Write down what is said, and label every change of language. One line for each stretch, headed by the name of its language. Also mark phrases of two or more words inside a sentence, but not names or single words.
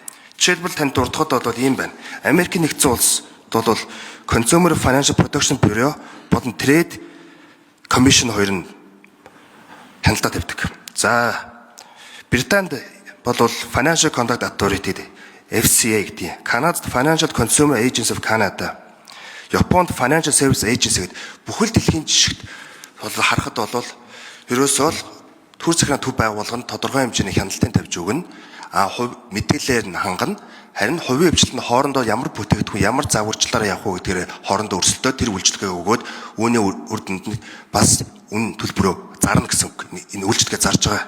Mongolian: Жишээлбэл танд дурдахад бол ийм байна. Америкийн нэгдсэн улс бол Consumer Financial Protection Bureau болон Trade Commission хоёр нь хяналтаа тавьдаг. За Британд бол Financial Conduct Authority FCA гэдэг. Канадад Financial Consumer Agency of Canada, Японд Financial Service Agency гэдэг бүхэл дэлхийн жишгт бол харахад бол ерөөсөө төр захиргааны төв байгууллага нь тодорхой хэмжээний хяналтын тавьж өгнө. Мэдээлэлээр нь хангана. Харин хувийн хвшлэн хоорондоо ямар бүтээгдэхүүн, ямар загварчлалаар явах уу гэдгээр хоорондоо өрсөлдөө тэр үйлчлэгээ өгөөд үүний үр дүнд нь бас үн төлбөрөө зарна гэсэн энэ үйлчлэгээ зарж байгаа.